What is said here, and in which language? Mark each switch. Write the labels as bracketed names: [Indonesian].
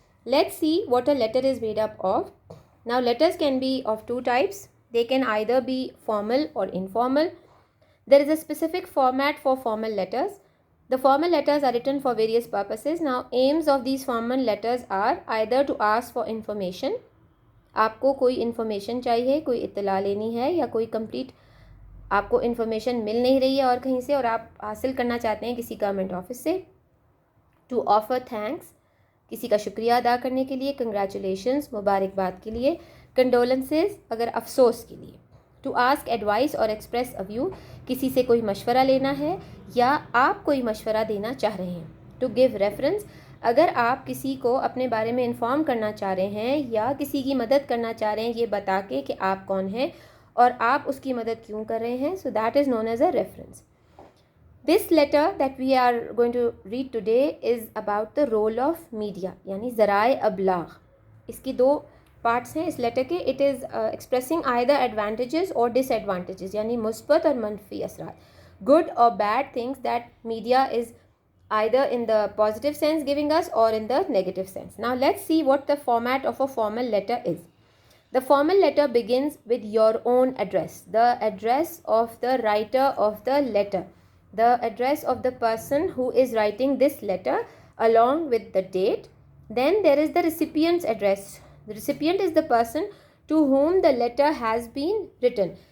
[English] Let's see what a letter is made up of. Now, letters can be of two types. They can either be formal or informal. There is a specific format for formal letters. The formal letters are written for various purposes. Now, aims of these formal letters are either to ask for information. [Hindi] आपको कोई information चाहिए, कोई इत्तला लेनी है, या कोई complete आपको information मिल नहीं रही है और कहीं से, और आप हासिल करना चाहते हैं किसी गवर्नमेंट ऑफिस से. [English] to offer thanks, [Hindi] किसी का शुक्रिया अदा करने के लिए. कंग्रेचुलेशंस, मुबारकबाद के लिए. कंडोलेंसेस, अगर अफसोस के लिए. [English] to ask advice [Hindi] और [English] express a view, [Hindi] किसी से कोई मशवरा लेना है या आप कोई मशवरा देना चाह रहे हैं. [English] to give reference, [Hindi] अगर आप किसी को अपने बारे में इन्फॉर्म करना चाह रहे हैं या किसी की मदद करना चाह रहे हैं ये बता के कि आप कौन हैं और आप उसकी मदद क्यों कर रहे हैं, [English] So that is known as a reference. This letter that we are going to read today is about the role of media, [Hindi] यानी ज़राए अबलाग. इसकी दो पार्ट्स हैं इस लेटर के. [English] it is expressing either advantages और disadvantages, [Hindi] यानी मुस्बत और मनफी असरात, [English] Good और bad things that media is either in the positive sense giving us or in the negative sense. Now let's see what the format of a formal letter is. The formal letter begins with your own address, the address of the writer of the letter, the address of the person who is writing this letter along with the date. Then there is the recipient's address. The recipient is the person to whom the letter has been written.